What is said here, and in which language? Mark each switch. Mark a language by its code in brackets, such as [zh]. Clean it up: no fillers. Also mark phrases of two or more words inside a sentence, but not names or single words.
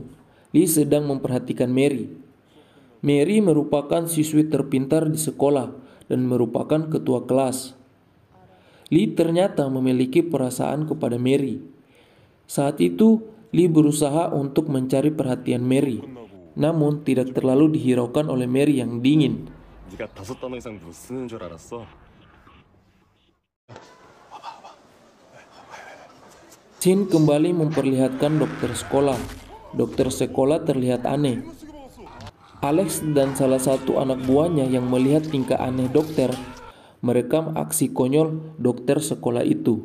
[id] Lee sedang memperhatikan Mary. Mary merupakan siswi terpintar di sekolah dan merupakan ketua kelas. Lee ternyata memiliki perasaan kepada Mary. Saat itu, Lee berusaha untuk mencari perhatian Mary, namun tidak terlalu dihiraukan oleh Mary yang dingin. [ko] 네가 5단어 이상 못 쓰는 줄 알았어? [id] Scene kembali memperlihatkan dokter sekolah. Dokter sekolah terlihat aneh. Alex dan salah satu anak buahnya yang melihat tingkah aneh dokter merekam aksi konyol dokter sekolah itu.